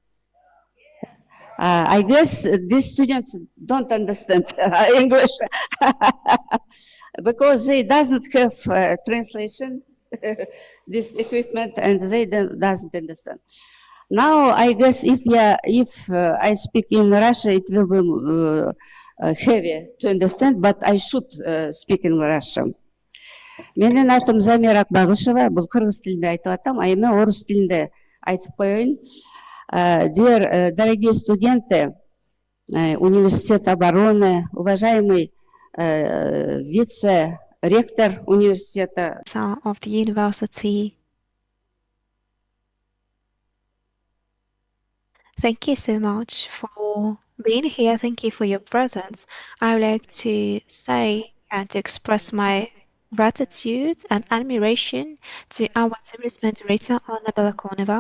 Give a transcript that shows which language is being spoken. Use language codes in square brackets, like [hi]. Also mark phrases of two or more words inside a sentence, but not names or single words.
[en] I guess these students don't understand English because they doesn't have translation, this equipment, and they doesn't understand. Now, I guess if I speak in Russia, it will be heavy to understand, but I should speak in Russian. [ky] Менің атым Замира Акбағышева, бұл қырғыз тілінде айтып атам, а эми орыс тілінде айтып қояйын. [ru] Дорогие студенты Университета обороны, уважаемый вице-ректор университета. [en] Of the university. Thank you so much for being here. Thank you for your presence. I would like to say and to express my gratitude and admiration to our series moderator, Anna Belakonova.